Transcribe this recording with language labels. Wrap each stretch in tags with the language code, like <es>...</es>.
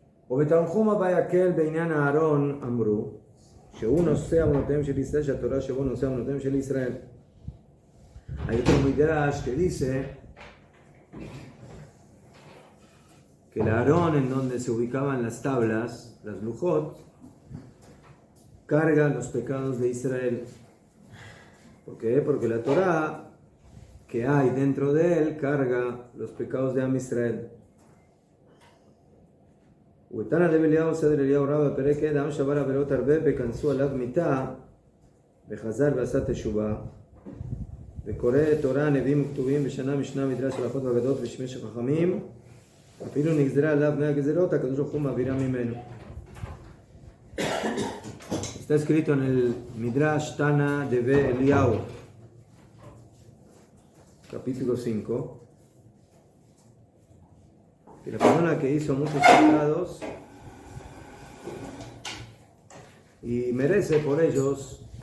<he>ובתנחום הבא יקל בעניין אהרון אמרו שהוא נושא עוונותיהם של ישראל, שהתורה שבו נושא עוונותיהם של ישראל.</he> <es>Hay otro midrash que dice que el Aarón, en donde se ubicaban las tablas, las lujot, carga los pecados de Israel. ¿Por qué? Porque la Torah que hay dentro de él carga los pecados de Am Israel.</es> <he>ותנא רבי אליהו סדר אליהו רבא בפרק ה' עם שבר עבירות הרבה וכנסו עליו מיתה וחזר ועשה תשובה וקורא תורה נביאים וכתובים ושנה משנה מדרש הלכות ואגדות ושמש חכמים אפילו נגזרה עליו 100 גזירות הקדוש ברוך הוא מעבירה ממנו.</he> <es>Está escrito en el Midrash Tana de Eliyahu. capítulo 5, que la persona que hizo muchos pecados y merece por ellos</es>